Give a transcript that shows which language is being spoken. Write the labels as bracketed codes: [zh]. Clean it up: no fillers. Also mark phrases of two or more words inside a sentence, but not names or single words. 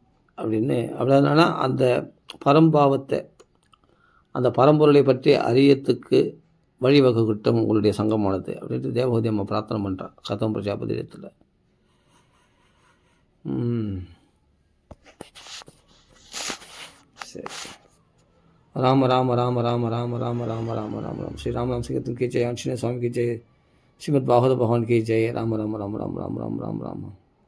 [ta] அப்படின்னா அந்த பரம்பாவத்தை, அந்த பரம்பொருளை பற்றி அறியத்துக்கு வழிவகுக்கட்டும் உங்களுடைய சங்கமானது அப்படின்ட்டு தேவகூதி அம்மா பிரார்த்தனை பண்ணுறான் கதம் பிரஜாபதியத்தில். சரி. [hi] ராம ராம ராம ராம ராம ராம ராம ராம ராம ராம ஸ்ரீ ராம ராम संकीर्तन की जय, आंजनेय स्वामी की जय, श्रीमद् भागवत भगवान की जय. राम राम राम राम राम राम राम राम.